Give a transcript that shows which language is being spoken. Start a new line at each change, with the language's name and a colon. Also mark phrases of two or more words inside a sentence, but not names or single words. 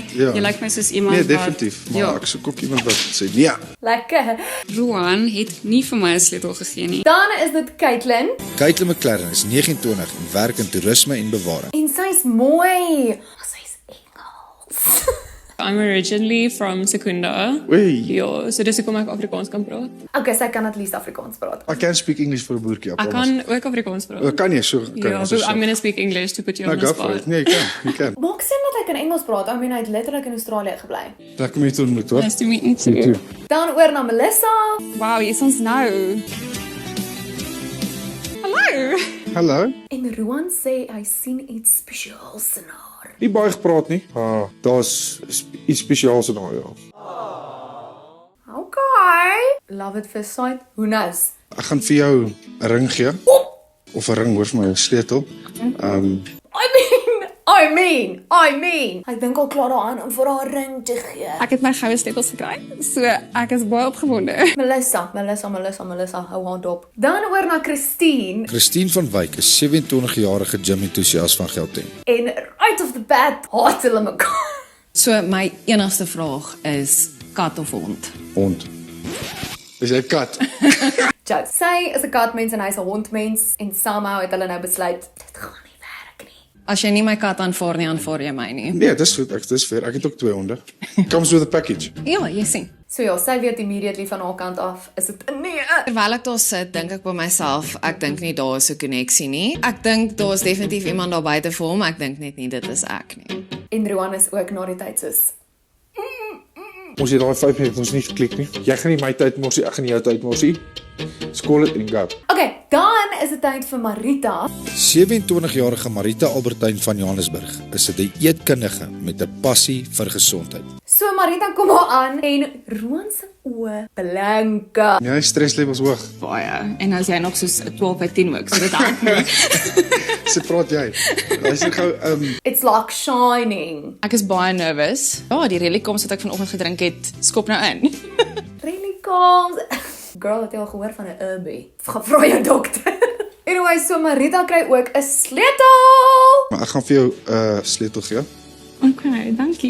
Afrikaans: Ja. Jy lyk vir my soos iemand Nee, wat definitief, maar ek soek ook iemand wat sê nee. Lekker. Rowan het nie vir my 'n sleutel gegee nie. Dan is dit Caitlin. Caitlin McLaren is 29 en werk in toerisme en bewaring. En sy's mooi. Sy's Engels.
English: I'm originally from Secunda. Wee.
Afrikaans: Ja, so dis hoekom ek Afrikaans kan praat. Okay, sy kan
English: at least
Afrikaans: Afrikaans praat.
English: I can speak English
Afrikaans: vir 'n boertjie. Ek kan ook Afrikaans praat. Kan jy so kan Ja, ons so so.
English: I'm gonna speak English to put you
Afrikaans: Nou
English: on the go for spot. it.
Afrikaans: Nee, jy kan. Maak sin dat hy kan Engels praat.
English: I mean,
Afrikaans: hy het letterlik in Australië gebly. Lekker om jou te ontmoet, hoor.
English: Nice to meet you too.
Afrikaans: Dan oor na Melissa. Wow, hier is ons nou. Hallo. Hallo. En Rowan sê hy sien iets spesiaals in haar. Nie baie gepraat nie. Daar's iets spesiaals in haar, ja.
English: Okay. Love it first sight. Who knows?
Afrikaans: Ek gaan vir jou 'n ring gee. Of 'n ring, hoor vir my 'n sleutel.
English: I mean.
Afrikaans: Ek dink al klaar daaraan om vir haar ring te gee. Ek het my goue sleutels gekry. So ek is baie opgewonde. Melissa, hou haar dop. Dan oor na Christine. Christine van Wyk is 27-jarige gym-entoesias van Gauteng. En
English: right off the bat,
Afrikaans: haat hulle mekaar. So my enigste vraag is kat of hond? Hond. Is jy 'n kat? Joke. Sy is 'n katmens en hy's 'n hondmens en somehow het hulle nou besluit dit gaan nie. As jy nie my kat aanvaar nie, aanvaar jy my nie. Nee, dis goed. Dis fair. Ek het ook 2 honde.
English: Comes with a package.
Afrikaans: Ja, jy sien. So ja, sy weet immediately van haar kant af, is dit 'n nee. Terwyl ek daar sit, dink ek by myself, ek dink nie daar is 'n koneksie nie. Ek dink daar is definitief iemand daar buite vir hom, ek dink net nie dit is ek nie. En Rowan is ook na die tyd soos Ons het daai 5 minute ons nie geklik nie. Jy gaan nie my tyd morsie, ek gaan nie jou tyd morsie. Skool dit en go. Okay, dan is dit tyd vir Marita. 27-jarige Marita Albertyn van Johannesburg is 'n dieetkundige met 'n passie vir gesondheid. So Marita kom haar aan en Rowan se oë blanke. Ja, streslevels hoog. Baie. En as jy nog soos 'n 12/10 ook, so dit help nie. Sit praat jy. Hy's gou
English: It's like shining.
Afrikaans: Ek is baie nervous. Ja, die Relicom wat ek vanoggend gedrink het, skop nou in. Relicom. Girl, het jy al gehoor van 'n Urbie? Vra jou dokter. Anyway, so Marita kry ook 'n sleutel. Maar ek gaan vir jou 'n sleutel gee. Okay, dankie.